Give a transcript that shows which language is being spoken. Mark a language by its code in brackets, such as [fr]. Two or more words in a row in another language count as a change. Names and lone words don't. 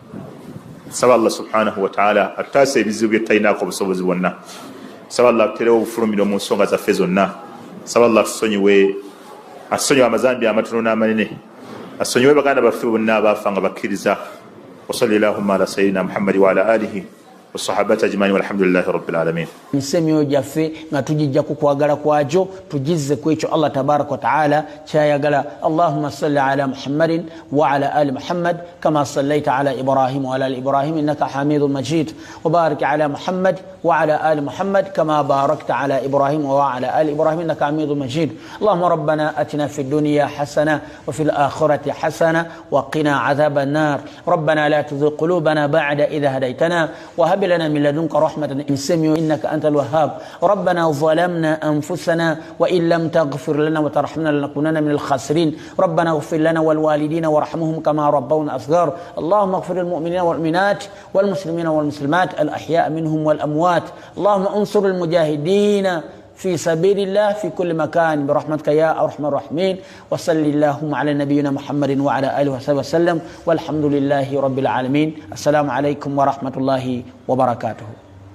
[lg] saba Allah [ar] سبحانه وتعالى [lg] ataasa ebizibu bye tutalinaako obusobozi bwonna saba Allah atuterewo obufulumiro mu nsonga zaffe zonna saba Allah tusonyiwe amazambi amatono n'amanene asonyiwe baganda baffe bonna abaafa nga bakkiriza [ar] وصلى الله على سيدنا محمد وعلى آله وصحابته أجمعين والحمد لله رب العالمين [lg] misemyo jaffe nga tujijja ku kwagala kwajo tujizze ku ekyo [ar] الله تبارك وتعالى kyayagala اللهم صل على محمد وعلى آل محمد كما صليت على إبراهيم وعلى آل إبراهيم إنك حميد مجيد و بارك على محمد وعلى آل محمد كما باركت على إبراهيم وعلى آل إبراهيم إنك حميد مجيد اللهم ربنا آتنا في الدنيا حسنة وفي الآخرة حسنة وقنا عذاب النار ربنا لا تزغ قلوبنا بعد إذ هديتنا وهب لنا من لدنك رحمة إنك أنت الوهاب ربنا ظلمنا أنفسنا وإن لم تغفر لنا وترحمنا لنكونن من الخاسرين ربنا اغفر لنا والوالدين وارحمهم كما ربونا صغار اللهم اغفر للمؤمنين والمؤمنات والمسلمين والمسلمات الأحياء منهم والأموات اللهم انصر المجاهدين في سبيل الله في كل مكان برحمتك يا أرحم الراحمين وصل اللهم على نبينا محمد وعلى آله وصحبه وسلم والحمد لله رب العالمين السلام عليكم ورحمة الله وبركاته